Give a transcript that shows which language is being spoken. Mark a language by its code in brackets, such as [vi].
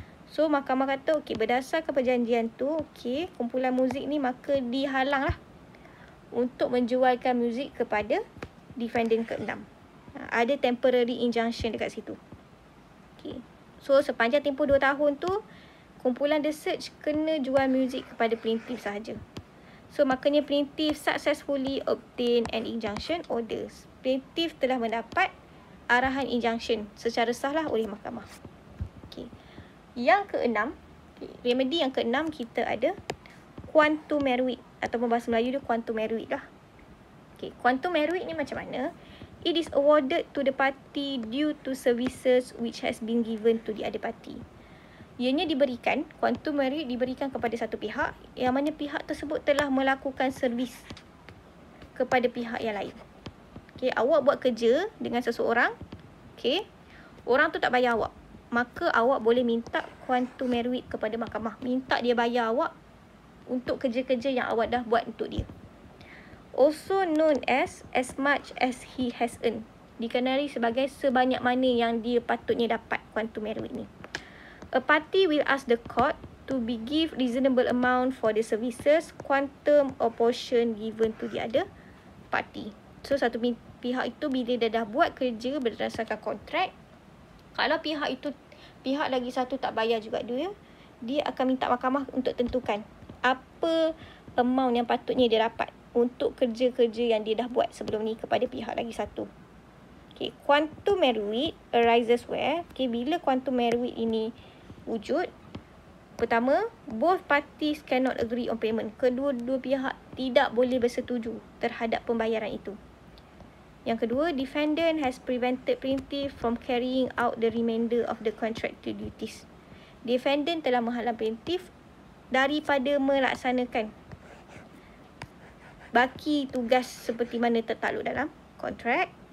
[ms] So mahkamah kata, okay, berdasarkan perjanjian tu, okay, kumpulan muzik ni maka dihalang lah untuk menjualkan muzik kepada defendant ke-6. Ada temporary injunction dekat situ. Okay. So sepanjang tempoh 2 tahun tu, kumpulan The Search kena jual muzik kepada plaintiff sahaja. [en] So [ms] makanya [en] plaintiff successfully obtain an injunction orders. [ms] Plaintiff telah mendapat arahan injunction secara sah lah oleh mahkamah. Okay. Yang ke-6, okay, remedy yang ke-6 kita ada quantum meruit, ataupun bahasa Melayu dia quantum meruit lah. Okay, quantum meruit ni macam mana? [en] It is awarded to the party due to services which has been given to the other party. [ms] Ianya diberikan, quantum meruit diberikan kepada satu pihak yang mana pihak tersebut telah melakukan servis kepada pihak yang lain. Okay, awak buat kerja dengan seseorang, okay, orang tu tak bayar awak, maka awak boleh minta quantum meruit kepada mahkamah, minta dia bayar awak untuk kerja-kerja yang awak dah buat untuk dia. [en] Also known as much as he has earned. [ms] Dikenali sebagai sebanyak mana yang dia patutnya dapat quantum meruit ni. [en] A party will ask the court to be give reasonable amount for the services, quantum or portion given to the other party. [ms] So satu pihak itu bila dia dah buat kerja berdasarkan kontrak, kalau pihak lagi satu tak bayar juga dia akan minta mahkamah untuk tentukan apa amount yang patutnya dia dapat untuk kerja-kerja yang dia dah buat sebelum ni kepada pihak lagi satu. [en] Okay, quantum meruit arises where, okay, [ms] bila quantum meruit ini wujud, pertama, [en] both parties cannot agree on payment. [ms] Kedua-dua pihak tidak boleh bersetuju terhadap pembayaran itu. Yang kedua, [en] defendant has prevented plaintiff from carrying out the remainder of the contractual duties. [ms] Defendant telah menghalang plaintiff daripada melaksanakan baki tugas seperti mana tertakluk dalam kontrak.